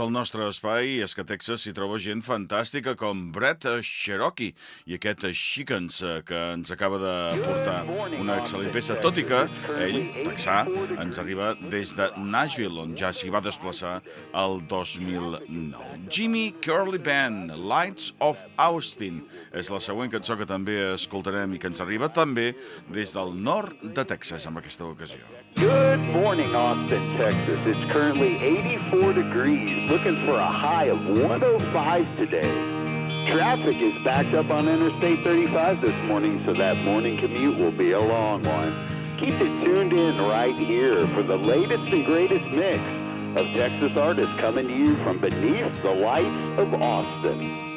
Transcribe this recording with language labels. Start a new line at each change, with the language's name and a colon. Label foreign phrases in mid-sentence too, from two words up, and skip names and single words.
Catalan: del nostre espai, i és que a Texas s'hi troba gent fantàstica com Brett Sheroky i aquest Chickens que ens acaba de portar una excel·lent peça, tot i que ell, texà, ens arriba des de Nashville, on ja s'hi va desplaçar el 2009. Jimmy Kerley Band, Lights of Austin, és la següent cançó que també escoltarem i que ens arriba també des del nord de Texas en aquesta ocasió.
English: Good morning, Austin, Texas. It's currently 84 degrees, looking for a high of 105 today. Traffic is backed up on Interstate 35 this morning, so that morning commute will be a long one. Keep it tuned in right here for the latest and greatest mix of Texas artists coming to you from beneath the lights of Austin.